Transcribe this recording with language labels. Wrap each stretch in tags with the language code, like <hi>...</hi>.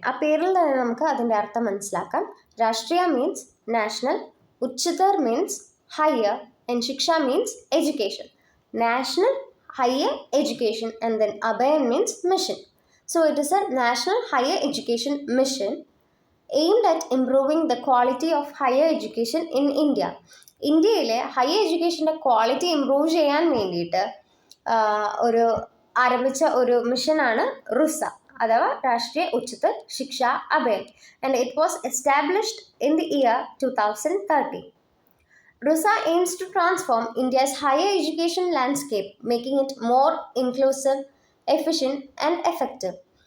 <ml>ആ പേരിൽ തന്നെ നമുക്ക് അതിൻ്റെ അർത്ഥം മനസ്സിലാക്കാം.</ml> <en>Rashtriya means national, Uchchatar means higher, and Shiksha means education. National higher education, and then Abhayan means mission. So it is a national higher education mission aimed at improving the quality of higher education in India.</en> <ml>ഇന്ത്യയിലെ higher എഡ്യൂക്കേഷൻ്റെ quality improve ചെയ്യാൻ വേണ്ടിയിട്ട് ഒരു ആരംഭിച്ച ഒരു മിഷനാണ് റുസ അഥവാ രാഷ്ട്രീയ ഉച്ചതർ ശിക്ഷ Abhiyan.</ml> <en>And it was established in the year 2013. RUSA aims to transform India's higher education landscape, making it more inclusive, efficient and effective.</en>